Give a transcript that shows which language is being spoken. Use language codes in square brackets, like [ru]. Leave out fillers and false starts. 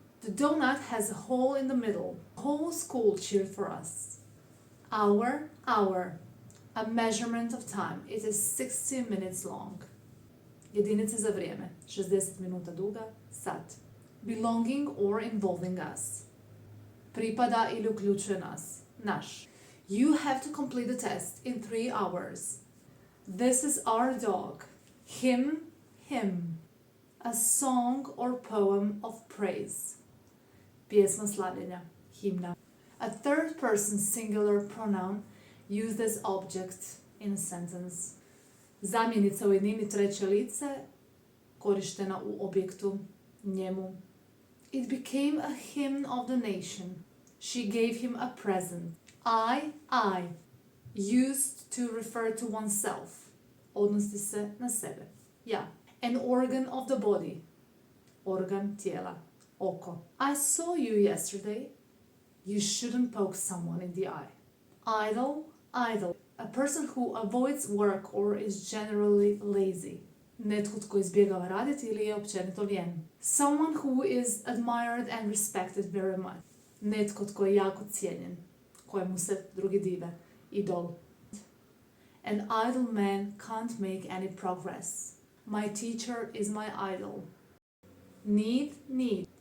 [en] The donut has a hole in the middle. The whole school cheered for us. Hour, hour. A measurement of time. It is 60 minutes long. [hr] Jedinice za vrijeme. 60 minuta duga. Sat. [en] Belonging or involving us. [hr] Pripada ili uključuje nas. Naš. [en] You have to complete the test in 3 hours. This is our dog. Him, him. A song or poem of praise. [hr] Pjesma slavljenja. Himna. [en] A third person singular pronoun used as object in a sentence. [hr] Zamjenica u jednini treće lice korištena u objektu njemu. [en] It became a hymn of the nation. She gave him a present. I, used to refer to oneself. [hr] Odnosi se na sebe. Ja. [en] An organ of the body. [hr] Organ tijela. Oko. [en] I saw you yesterday. You shouldn't poke someone in the eye. Idle, idle. A person who avoids work or is generally lazy. [hr] Netko tko izbjegava raditi ili je općenito lijen. [en] Someone who is admired and respected very much. [hr] Netko tko je jako cijenjen, kojemu se drugi dive. Idol. [en] An idle man can't make any progress. My teacher is my idol. Need.